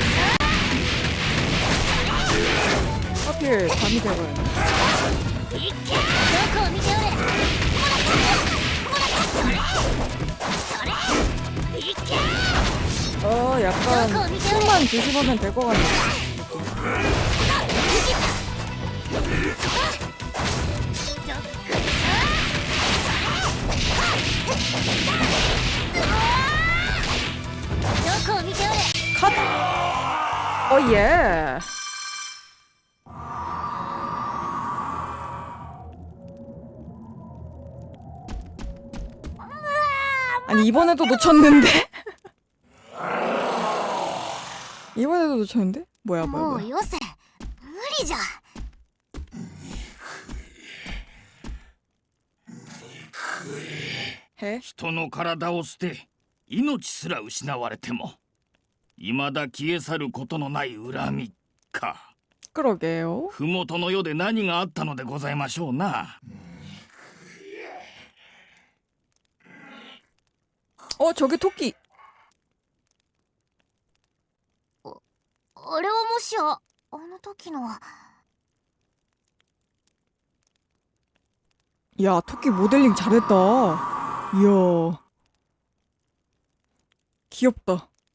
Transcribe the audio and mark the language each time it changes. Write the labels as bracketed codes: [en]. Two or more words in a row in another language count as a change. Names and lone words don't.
[ko] 하필 밤이 되버렸네. [ja] どこを見ておれ。もらったそれ。それ。いけ。 [ko] 약간 손만 조심하면 될 것 같네. 컷! 예. 아니 이번에도 놓쳤는데? 이번에도 놓쳤는데? 뭐야. [ja] もうよせ。無理じゃ。 [ko] 해? [ja] 人の体を捨て命すら失われても未だ消え去ることのない恨みか。 [ko] 그러게요. [ja] 麓の世で何があったのでございましょうな。 [ko] 저기 토끼. [ja] あれはもしやあの時の。 [ko] 야, 토끼 모델링 잘했다. 이야. 귀엽다.